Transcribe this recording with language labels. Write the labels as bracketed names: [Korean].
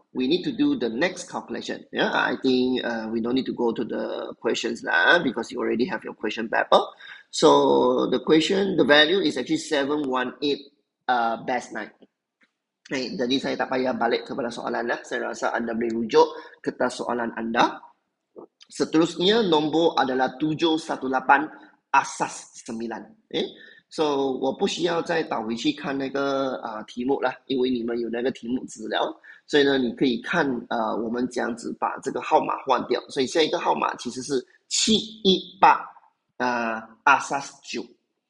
[English] We need to do the next calculation. Yeah, I think we don't need to go to the questions now because you already have your question paper. So the value is actually 718 base 9. [Malay] Jadi saya tak payah balik kepada soalan lah. Saya rasa anda boleh rujuk ke soalan anda. Seterusnya nombor adalah 718 asas 9. [English] So [Chinese] 我不需要再倒回去看那个题目了，因为你们有那个题目资料，所以呢，你可以看我们这样子把这个号码换掉，所以下一个号码其实是718asas 9。